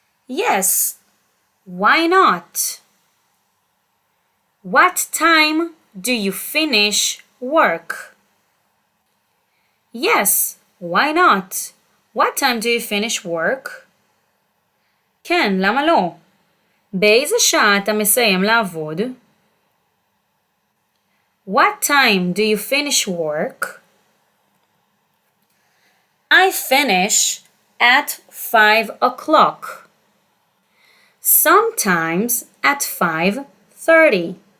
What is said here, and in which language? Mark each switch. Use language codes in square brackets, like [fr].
[en] Yes, why not? What time do you finish work? Yes, why not? What time do you finish work? [he] כן, למה לא? באיזה שעה אתה מסיים לעבוד? [en] What time do you finish work? I finish at 5 o'clock. Sometimes at 5:30.